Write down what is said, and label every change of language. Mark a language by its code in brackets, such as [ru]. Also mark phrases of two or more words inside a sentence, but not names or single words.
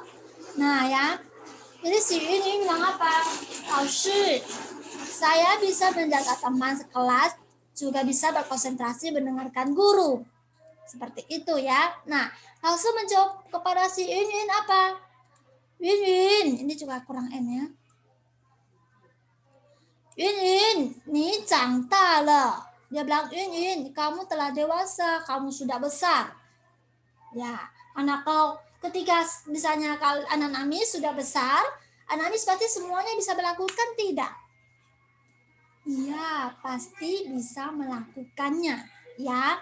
[id] Nah ya, jadi si Yun bilang apa? [zh] 老师, [id] saya bisa menjaga teman sekelas, juga bisa berkonsentrasi mendengarkan guru. Seperti itu ya. Nah, langsung menjawab kepada si Yun apa? Yun, ini juga kurang N ya. [zh] Yun, ni 长大了. [id] Dia bilang, Yun, kamu telah dewasa, kamu sudah besar. Ya, anak kau ketika misalnya kalau anak Namis sudah besar, anak Namis pasti semuanya bisa melakukan tidak? Iya, pasti bisa melakukannya, ya.